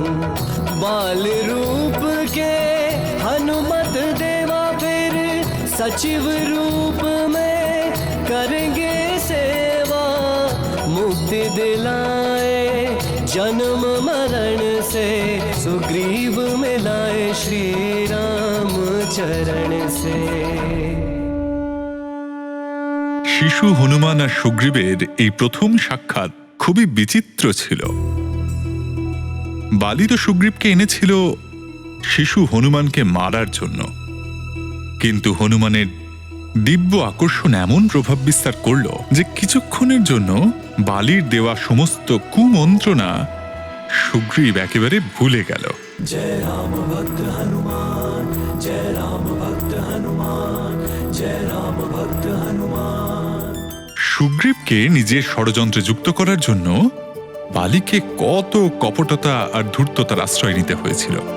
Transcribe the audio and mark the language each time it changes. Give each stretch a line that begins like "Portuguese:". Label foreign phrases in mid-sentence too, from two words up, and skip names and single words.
Hindi: बाल रूप के हनुमत देवा फिर सचिव रूप में करेंगे सेवा, मुक्ति दिलाए जन्म मरण से, सुग्रीव मिलाए श्री राम चरण से।
Bangla: শিশু হনুমান আর সুগ্রীবের এই প্রথম সাক্ষাৎ খুবই বিচিত্র ছিল। বালি তো সুগ্রীবকে এনেছিল শিশু হনুমানকে মারার জন্য, কিন্তু হনুমানের দিব্য আকর্ষণ এমন প্রভাব বিস্তার করল যে কিছুক্ষণের জন্য বালির দেওয়া সমস্ত কুমন্ত্রণা সুগ্রীব একেবারে ভুলে গেল।
Hindi: जय राम भक्त हनुमान, जय राम भक्त हनुमान, जय राम भक्त हनुमान।
Bangla: সুগ্রীবকে নিজের ষড়যন্ত্রে যুক্ত করার জন্য বালিকে কত কপটতা আর ধূর্ততার আশ্রয় নিতে হয়েছিল।